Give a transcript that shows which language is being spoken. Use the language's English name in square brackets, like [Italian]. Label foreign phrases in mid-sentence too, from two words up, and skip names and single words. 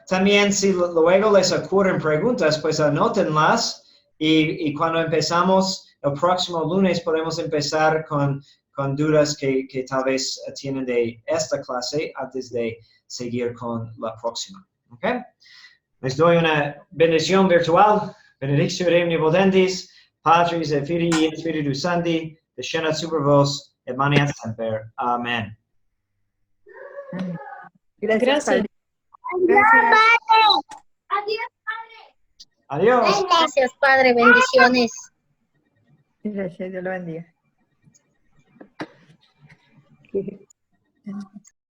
[Spanish] También si luego les ocurren preguntas, pues anótenlas y cuando empezamos el próximo lunes podemos empezar con dudas que tal vez tienen de esta clase antes de seguir con la próxima. Ok. Les doy una bendición virtual. [Latin] Benedictio Dei Omnipotentis, Patris et Filii et Spiritus Sancti, descendat super vos et maneat semper. [Spanish] Amén. Gracias, Gracias. Padre. Gracias. Adiós. Gracias, Padre. Bendiciones. Gracias, Dios lo bendiga.